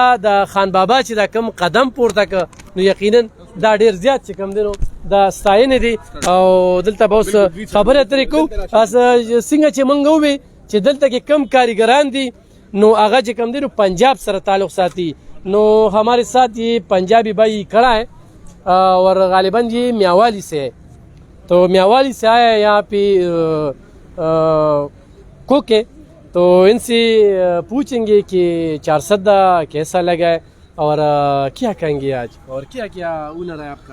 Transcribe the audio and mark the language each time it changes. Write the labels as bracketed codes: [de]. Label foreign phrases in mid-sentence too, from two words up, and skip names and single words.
[ps] نو بیا د خان بابا چې دا کم قدم پورته که نو یقینا دا ډیر زیات چې کوم دی نو دا ستاینې دي او دلته به اوس خبرې اترې کوو څنګه چې موږ ووې چې دلته کې کم کاریګران دي نو هغه چې کوم دی نو پنجاب سره تعلق ساتي نو [ur] ہمارے ساتھ یہ پنجابی بھائی کھڑا ہے اور غالباً یہ میاوالی سے ہے تو میاوالی سے آیا ہے یہاں پہ کوک ہے تو ان سے پوچھیں گے کہ چار سدہ کیسا لگا ہے اور کیا کہیں گے آج اور کیا کیا ہنر ہے آپ کا؟